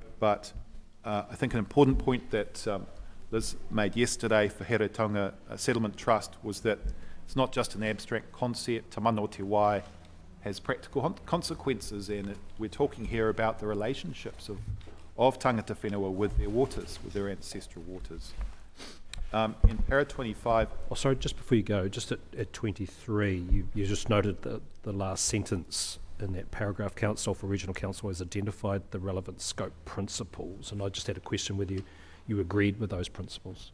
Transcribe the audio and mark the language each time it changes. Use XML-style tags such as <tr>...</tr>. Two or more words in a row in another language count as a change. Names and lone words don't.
<en>But I think an important point that Liz made yesterday for Heretaunga Settlement Trust was that it's not just an abstract concept. Te Mana o Te Wai has practical consequences, and we're talking here about the relationships of</en> <mi>tangata whenua</mi> <en>with their waters, with their ancestral waters. In para 25... Oh, sorry, just before you go, just at 23, you just noted the last sentence in that paragraph, Council for Regional Council has identified the relevant scope principles, and I just had a question whether you agreed with those principles.</en>